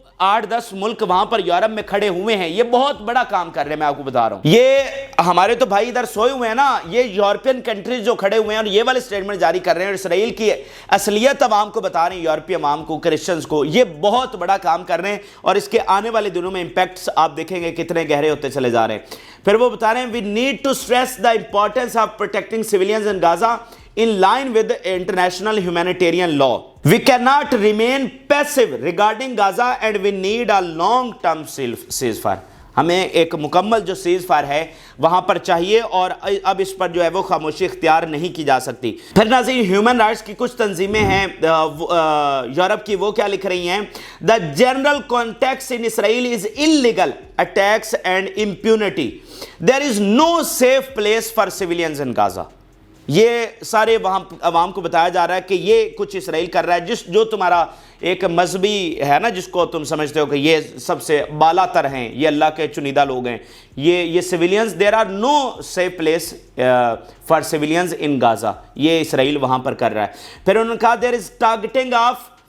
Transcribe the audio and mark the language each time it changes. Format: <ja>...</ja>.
<ur>8-10 ملک وہاں پر یورپ میں کھڑے ہوئے ہیں یہ بہت بڑا کام کر رہے ہیں، میں آپ کو بتا رہا ہوں۔ یہ ہمارے تو بھائی ادھر سوئے ہوئے ہیں نا، یہ یورپین کنٹریز جو کھڑے ہوئے ہیں اور یہ والے سٹیٹمنٹ جاری کر رہے ہیں اور اسرائیل کی اصلیت عوام کو بتا رہے ہیں، یورپی عوام کو، کرسچنز کو، یہ بہت بڑا کام کر رہے ہیں اور اس کے آنے والے دنوں میں امپیکٹس آپ دیکھیں گے کتنے گہرے ہوتے چلے جا رہے ہیں۔ پھر وہ بتا رہے ہیں</ur> <en>we need to stress the importance of protecting civilians in Gaza in line with international humanitarian law. We cannot remain passive regarding Gaza and we need a long-term ceasefire.</en> <ur>ہمیں ایک مکمل جو سیز فائر ہے وہاں پر چاہیے اور اب اس پر جو ہے وہ خاموشی اختیار نہیں کی جا سکتی۔ پھر ناظرین ہیومن رائٹس کی کچھ تنظیمیں ہیں یورپ کی، وہ کیا لکھ رہی ہیں؟</ur> <en>The general context in Israel is illegal attacks and impunity. There is no safe place for civilians in Gaza.</en> <ur>یہ سارے وہاں عوام کو بتایا جا رہا ہے کہ یہ کچھ اسرائیل کر رہا ہے، جو تمہارا ایک مذہبی ہے نا، جس کو تم سمجھتے ہو کہ یہ سب سے بالا تر ہیں، یہ اللہ کے چنیدہ لوگ ہیں، یہ سیویلینز،</ur> <en>there are no safe place for civilians in Gaza,</en> <ur>یہ اسرائیل وہاں پر کر رہا ہے۔ پھر انہوں نے کہا</ur> <en>there is targeting of</en>